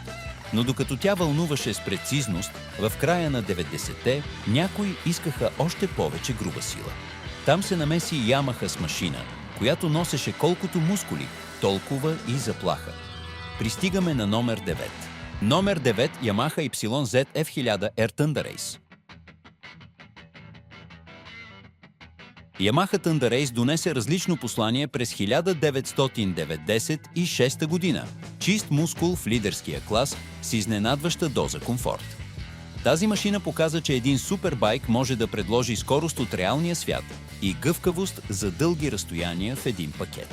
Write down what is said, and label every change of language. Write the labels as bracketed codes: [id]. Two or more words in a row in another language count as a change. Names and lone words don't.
[bg] Но докато тя вълнуваше с прецизност, в края на 90-те някои искаха още повече груба сила. Там се намеси Yamaha с машина, която носеше колкото мускули, толкова и заплаха. Пристигаме на номер 9. Номер 9 Yamaha YZ F1000 R Thunder Race. Yamaha Thunder Race донесе различно послание през 1996 година. Чист мускул в лидерския клас с изненадваща доза комфорт. Тази машина показа, че един супербайк може да предложи скорост от реалния свят и гъвкавост за дълги разстояния в един пакет.